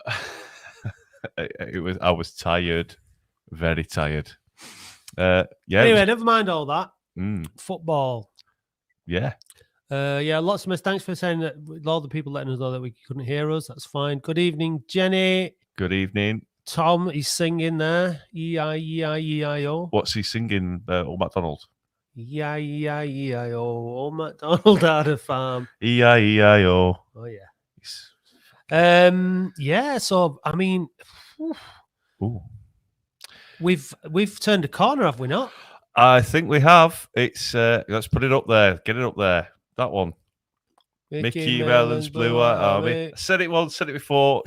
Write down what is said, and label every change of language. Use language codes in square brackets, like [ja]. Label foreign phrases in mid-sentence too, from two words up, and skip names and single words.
[en] I was tired, very tired. Anyway, never mind all that. Football. Yeah. Lots of thanks for saying that. All the people letting us know that we couldn't hear us. That's fine. Good evening, Jenny. Good evening. Tom, he's singing there. E-I-E-I-E-I-O. What's he singing, Old MacDonald? E-I-E-I-E-I-O. Old MacDonald had a farm. E-I-E-I-O. Oh, yeah. So, I mean... Ooh. We've turned a corner, have we not? I think we have. It's let's put it up there. Get it up there. That one. Mickey Mellon's Blue White Army. I said it once, said it before.